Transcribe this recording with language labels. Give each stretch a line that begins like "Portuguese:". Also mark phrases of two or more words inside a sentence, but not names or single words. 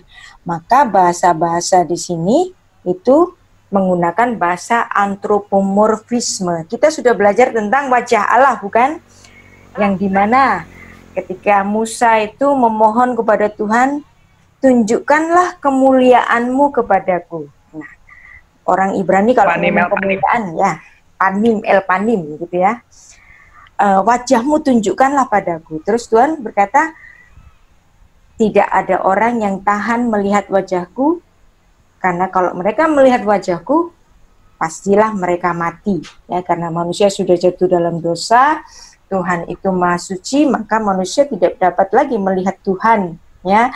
Indonesian: Maka bahasa-bahasa di sini itu menggunakan bahasa antropomorfisme. Kita sudah belajar tentang wajah Allah, bukan? Yang dimana ketika Musa itu memohon kepada Tuhan, tunjukkanlah kemuliaan-Mu kepadaku. Nah, orang Ibrani kalau ngomong kemuliaan, ya,
Hebrew: פנים, אל פנים,
Indonesian: gitu ya. Wajah-Mu tunjukkanlah padaku. Terus Tuhan berkata, tidak ada orang yang tahan melihat wajahku, karena kalau mereka melihat wajahku, pastilah mereka mati. Ya, karena manusia sudah jatuh dalam dosa, Tuhan itu maha suci, maka manusia tidak dapat lagi melihat Tuhan, ya.